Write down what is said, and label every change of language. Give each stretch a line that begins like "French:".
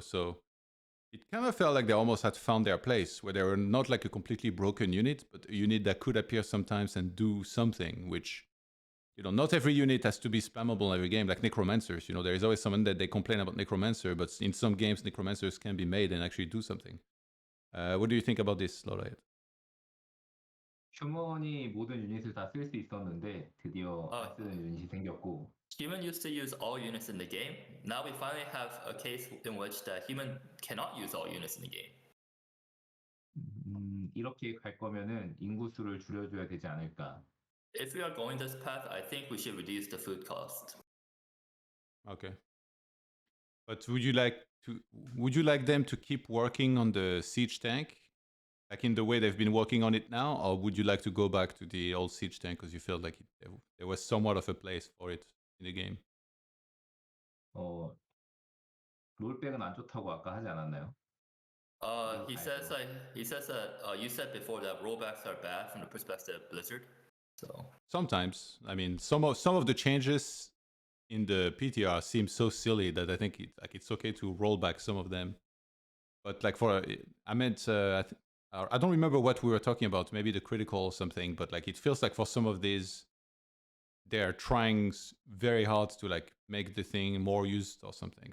English: So it kind of felt like they almost had found their place, where they were not like a completely broken unit, but a unit that could appear sometimes and do something, which, not every unit has to be spammable in every game, like Necromancers. There is always someone that they complain about Necromancer, but in some games, Necromancers can be made and actually do something. What do you think about this, LawLiet?
Korean: 휴먼이 모든 유닛을 다 쓸 수 있었는데 드디어 안 쓰는 유닛이 생겼고.
English: Human used to use all units in the game. Now we finally have a case in which the human cannot use all units in the game.
Korean: 이렇게 갈 거면은 인구수를 줄여줘야 되지 않을까.
English: If we are going this path, I think we should reduce the food cost. Okay. But would you like them to keep working on the siege tank, like in the way they've been working on it now, or would you like to go back to the old siege tank because you felt like there was somewhat of a place for it in the game?
Korean: 롤백은 안 좋다고 아까 하지 않았나요?
English: He says that you said before that rollbacks are bad from the perspective of Blizzard. So sometimes, I mean, some of the changes in the PTR seem so silly that I think it's okay to roll back some of them. But like I don't remember what we were talking about, maybe the critical or something, but like it feels like for some of these, they're trying very hard to like make the thing more used or something.